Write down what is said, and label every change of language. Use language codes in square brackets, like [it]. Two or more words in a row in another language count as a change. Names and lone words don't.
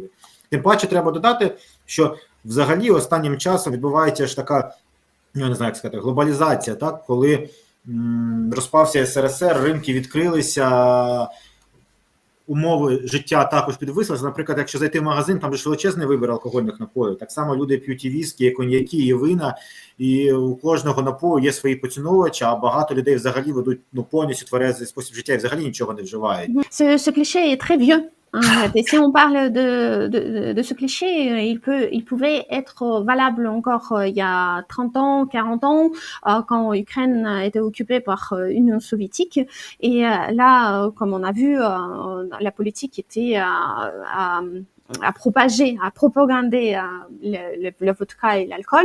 [uk] Тим паче треба додати, що взагалі останнім часом відбувається ж така, я не знаю, як сказати, глобалізація, так, коли розпався СРСР, ринки відкрилися, умови життя також підвисилися. Наприклад, якщо зайти в магазин, там же величезний вибір алкогольних напоїв. Так само люди п'ють і віскі, і коньяки, і вина, і у кожного напою є свої поціновувачі, а багато людей взагалі ведуть повністю тверезий спосіб життя і взагалі нічого не вживають. [fr] Ce cliché est très vieux. Et si on parle de ce cliché, il pouvait être valable encore il y a 30 ans, 40 ans, quand l'Ukraine était occupée par l'Union soviétique. Et là, comme on a vu, la politique était à propager, à propagander le vodka et l'alcool.